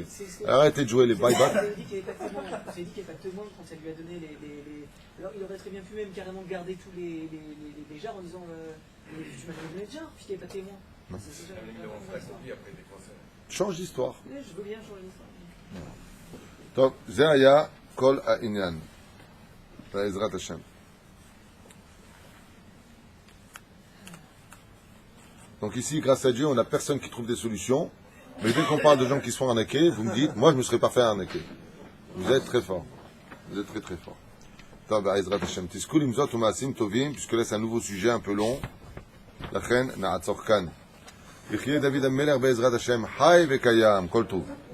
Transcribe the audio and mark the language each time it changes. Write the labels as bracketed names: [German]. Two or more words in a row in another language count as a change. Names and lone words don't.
[French] Arrêtez de jouer les bye-bye. Vous avez dit qu'il n'y avait pas de témoin. Vous avez dit qu'il n'y avait pas de témoin quand elle lui a donné les... Alors il aurait très bien pu même carrément garder tous les jarres en disant tu m'as donné les jarres puisqu'il n'y avait pas de témoin. Non. C'est déjà Un numéro de accompli après des conseils. Change d'histoire. Je veux bien changer l'histoire. [Hebrew] טוב, זה היה כל העניין, בעזרת השם. [French] Donc ici, grâce à Dieu, on n'a personne qui trouve des solutions. Mais dès qu'on parle de gens qui se font arnaquer, vous me dites, moi je ne me serais pas fait arnaquer. Vous êtes très fort. Vous êtes très très fort. [Hebrew] טוב, בעזרת השם. תזכו למזות ומעשים טובים, [French] puisque là c'est un nouveau sujet un peu long. [Hebrew] לכן נעצור כאן. יחיה דוד המלך בעזרת השם, חי וקיים, כל טוב.